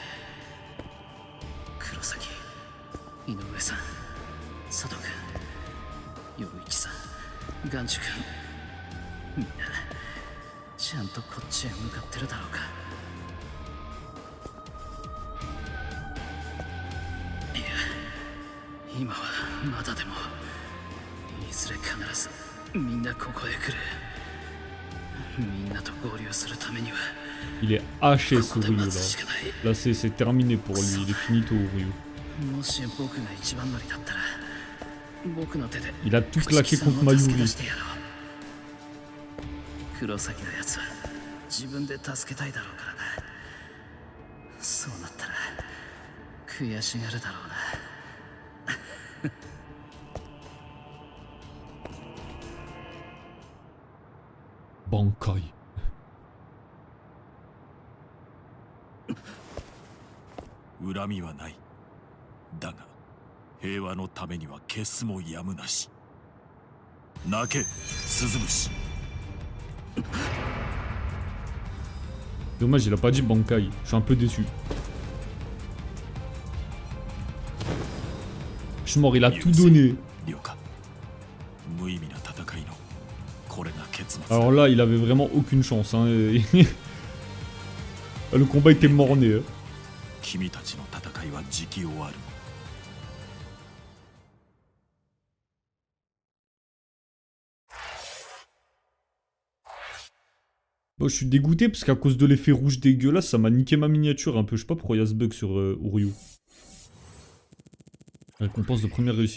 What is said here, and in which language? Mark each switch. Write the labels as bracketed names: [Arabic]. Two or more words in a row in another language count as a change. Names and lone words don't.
[Japanese] 黒崎、井上さん、佐藤君、陽一さん、ガンチュ君、みんなちゃんとこっちへ向かってるだろうか。いや、今はまだでも、いずれ必ずみんなここへ来る。みんなと合流するためには。 [French] Il est haché ce Ryu là. Là c'est terminé pour lui, il est finito Ryu. Il a tout claqué contre Mayuri. [Japanese] 黒崎のやつは自分で助けたいだろうからな。そうなったら悔しがるだろうな。 Bankai. 恨みはない。だが平和のためには消すもやむなし。泣け鈴虫。 [French] Dommage, il a pas dit Bankai. Je suis un peu déçu. Je suis mort, il a tout donné. [Japanese] 了解。無意味な戦いのこれが結末。 [French] Alors là, il avait vraiment aucune chance. Hein. Le combat était mort-né. Hein. [Japanese] 君たちの戦いは時期終わる。 [French] Bon, je suis dégoûté parce qu'à cause de l'effet rouge dégueulasse, ça m'a niqué ma miniature un peu. Je sais pas pourquoi il y a ce bug sur Uryu. Récompense de première réussite.